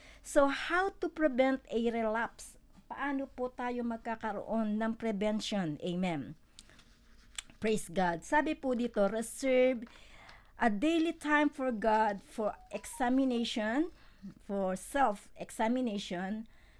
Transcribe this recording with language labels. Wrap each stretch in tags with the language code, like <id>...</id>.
<en>So, how to prevent a relapse?</en> <tl>Paano po tayo magkakaroon ng prevention?</tl> <en>Amen. Praise God.</en> <tl>Sabi po dito,</tl> <en>reserve a daily time for God for examination, for self-examination.</en>